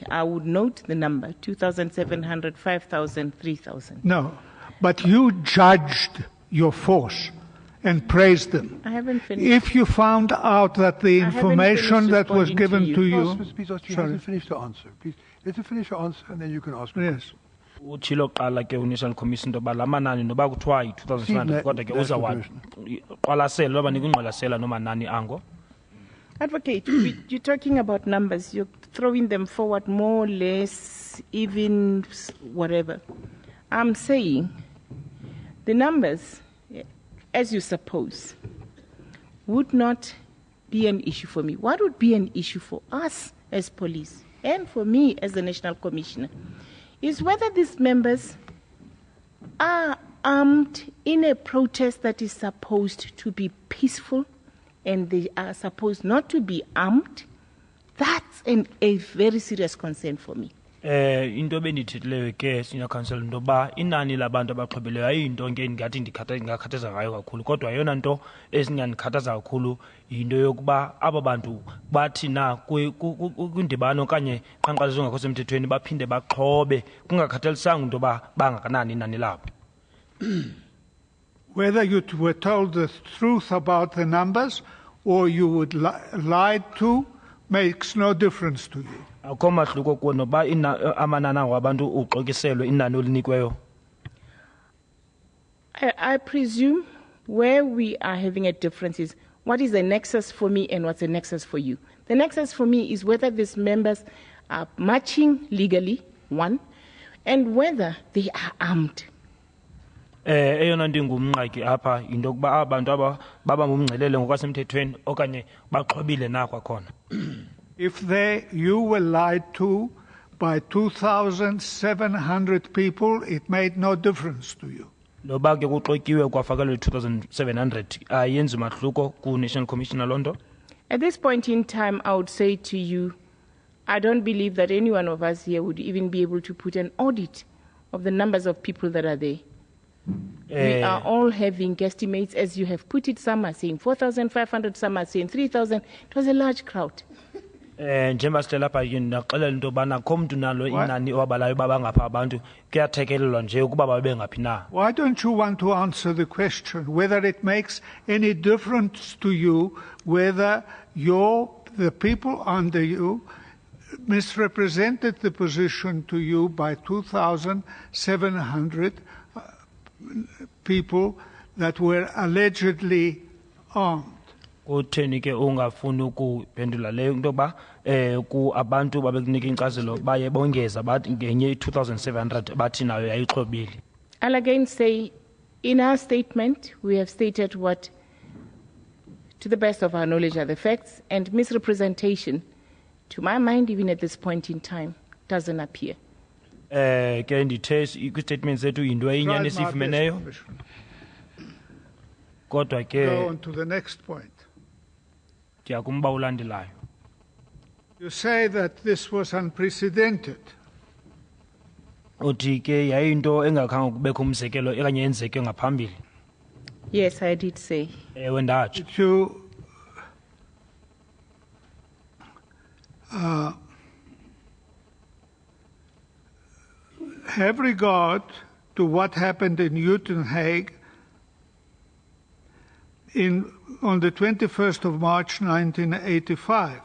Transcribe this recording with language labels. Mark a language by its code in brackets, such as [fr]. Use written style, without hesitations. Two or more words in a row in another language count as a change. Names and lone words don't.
[en] I would note the number, 2,700, 5,000, 3,000. No, but you judged your force and praised them. I haven't finished. If you found out that the information that was given to you... Please, let her finish the answer. Please, let her finish her answer and then you can ask me. Yes. [xh] Uchilo qala ke uNational Commission into balamanani noba kuthiwa yi-2,500 kodwa ke uzawaqwalasela loba nikungqwalasela noma nani ango. [en] Advocate, you're talking about numbers. You're throwing them forward more, less, even, whatever. I'm saying the numbers, as you suppose, would not be an issue for me. What would be an issue for us as police and for me as the National Commissioner is whether these members are armed in a protest that is supposed to be peaceful and they are supposed not to be armed. That's a very serious concern for me. [xh] Into benithethileyo ke [en] senior counsel [xh] into ba inani labantu abaxhobileyo ayinto ke ngathi ngakhathaza ngayo kakhulu kodwa yona nto esingandikhathaza kakhulu yinto yokuba aba bantu bathi na kwindibano okanye qhankqalazo ngakho semthethweni baphinde baxhobe kungakhathalisanga into ba bangakanani inani labo. [en] Whether you were told the truth about the numbers or you would lied to makes no difference to you. I presume where we are having a difference is what is the nexus for me and what's the nexus for you. The nexus for me is whether these members are marching legally, one, and whether they are armed. [xh] Eyona nto ingumnqaki apha into yokuba abantu aba baba ngumngcelele ngokwasemthethweni okanye baxhobile na kwakhona. [en] If you were lied to by 2,700 people, it made no difference to you. [xh] Noba ke kuxokiwe kwafakelwe 2,700 ayenzi mahluko ku National Commissioner Londo. [en] At this point in time, I would say to you, I don't believe that any one of us here would even be able to put an audit of the numbers of people that are there. We are all having guesstimates, as you have put it. Some are saying 4,500, some are saying 3,000. It was a large crowd. [xh] Njengoba sitela lapha naxelela into bana khomntu nalo inani owabalayo babangapha abantu kuyathekelelwa nje ukuba babe ngaphi na. [en] Why don't you want to answer the question whether it makes any difference to you whether the people under you misrepresented the position to you by 2,700 people that were allegedly armed? [xh] Utheni ke ungafuni ukuphendula leyo into ba ku abantu babekunika inkcazelo baye bongeza bathi ngenye 2,700 bathi nayo yayixhobile. [en] I'll again say, in our statement, we have stated what, to the best of our knowledge, are the facts, and misrepresentation, to my mind, even at this point in time, doesn't appear. [xh] Ke ndithe kwi-statement zethu yinto eyinyani esiyifumeneyo. Kodwa ke [en] go on to the next point. [xh] Ndiyakumba ulandelayo. [en] You say that this was unprecedented. [xh] Uthi ke yayinto engakhange kubekho umzekelo okanye yenzeke ngaphambili. [en] Yes, I did say. [xh] Ewe ndatsho. [en] Did you have regard to what happened in Uitenhage on the 21st of March 1985?